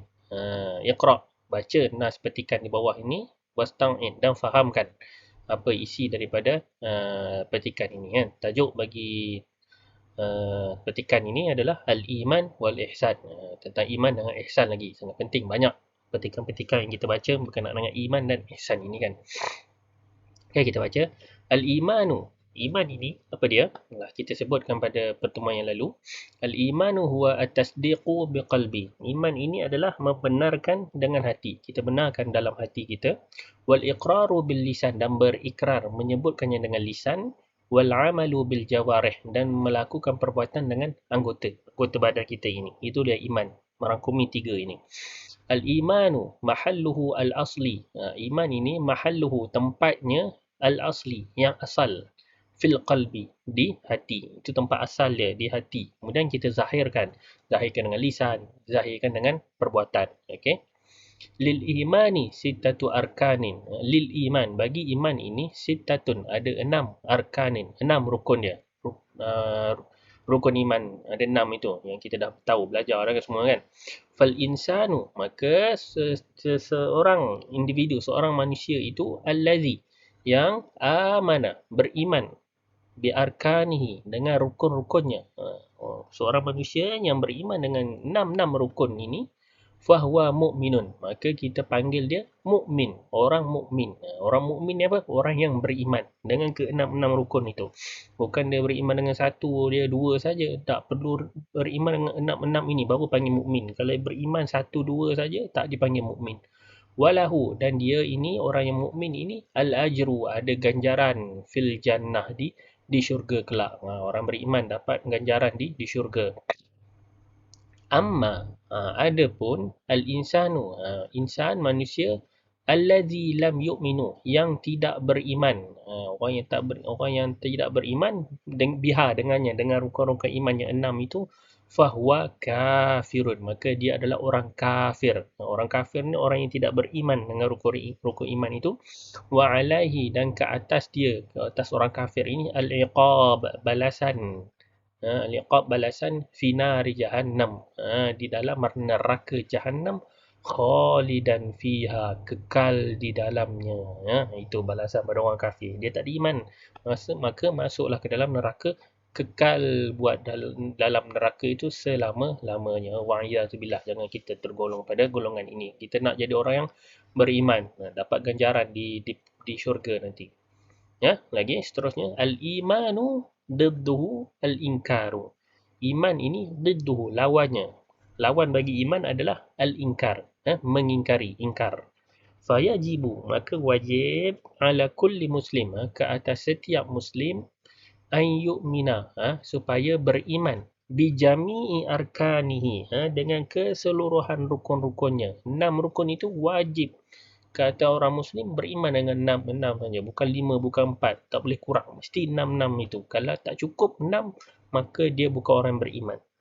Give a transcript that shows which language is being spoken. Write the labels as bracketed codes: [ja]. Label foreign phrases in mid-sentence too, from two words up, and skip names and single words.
[ms] Iqra', baca nas petikan di bawah ini, wastau'id, dan fahamkan apa isi daripada petikan ini kan. Tajuk bagi petikan ini adalah Al-Iman wal-Ihsan. Tentang iman dengan ihsan lagi. Sangat penting. Banyak petikan-petikan yang kita baca berkenaan dengan iman dan ihsan ini kan. Okay, kita baca. Al-Imanu. Iman ini, apa dia? Kita sebutkan pada pertemuan yang lalu. [ar] الإيمان هو التصديق بالقلب. [ms] Iman ini adalah membenarkan dengan hati. Kita benarkan dalam hati kita. [ar] والإقرار باللسان. [ms] Dan berikrar. Menyebutkannya dengan lisan. [ar] والعمل بالجوارح. [ms] Dan melakukan perbuatan dengan anggota badan kita ini. Itu dia iman. Merangkumi tiga ini. [ar] الإيمان محله الأصلي. [ms] Iman ini mahalluhu, tempatnya al-asli, yang asal. [ar] في القلب, [ms] di hati. Itu tempat asal dia, di hati. Kemudian kita zahirkan. Zahirkan dengan lisan. Zahirkan dengan perbuatan. Okay. [ar] للإيمان ستة أركان. للإيمان, [ms] bagi iman ini sittatun, ada 6 arkanin, 6 rukun dia. Rukun iman ada 6 itu yang kita dah tahu, belajar dah semua kan. [ar] فالإنسان, [ms] maka seseorang individu, seorang manusia itu allazi, yang amana, beriman, [ar] بأركانه, [ms] dengan rukun-rukunnya. Seorang manusia yang beriman dengan 6 rukun ini, [ar] فهو مؤمن, [ms] maka kita panggil dia mukmin, orang mukmin. Orang mukmin ni apa? Orang yang beriman dengan ke-6 rukun itu. Bukan dia beriman dengan satu, dia dua saja. Tak perlu beriman dengan 6 ini baru panggil mukmin. Kalau beriman satu dua saja tak dipanggil mukmin. Walahu, dan dia ini, orang yang mukmin ini, al-ajru, ada ganjaran, [ar] في الجنة, [ms] di syurga kelak. Orang beriman dapat ganjaran di syurga. [ar] Amma, adapun al-insanu, insan, manusia, الذي لم يؤمن, [ms] yang tidak beriman. Orang yang tidak beriman biha, dengannya, dengan rukun-rukun iman yang 6 itu, [ar] فهو كافر, [ms] maka dia adalah orang kafir. Orang kafir ni orang yang tidak beriman dengan rukun iman itu. [ar] وعليه, [ms] dan ke atas dia, ke atas orang kafir ini, al-iqab, balasan. [ar] Al-iqab, balasan, في نار جهنم, [ms] di dalam neraka jahannam, [ar] خالدا فيها, [ms] kekal di dalamnya. Itu balasan pada orang kafir. Dia tak beriman, maka masuklah ke dalam neraka, kekal buat dalam neraka itu selama-lamanya. Wa'iyyazubillah, jangan kita tergolong pada golongan ini. Kita nak jadi orang yang beriman, dapat ganjaran di syurga nanti. Ya, lagi seterusnya, [ar] الإيمان ضده الإنكار. [ms] Iman ini didduhu, lawannya. Lawan bagi iman adalah al-inkar, mengingkari, ingkar. Fayajibu, maka wajib, [ar] على كل مسلم, [ms] ke atas setiap muslim, [ar] أن يؤمن, [ms] supaya beriman, [ar] بجميع أركانه, [ms] dengan keseluruhan rukun-rukunnya. 6 rukun itu wajib. Kata orang Muslim, beriman dengan 6 saja. Bukan 5, bukan 4. Tak boleh kurang. Mesti 6 itu. Kalau tak cukup 6, maka dia bukan orang beriman.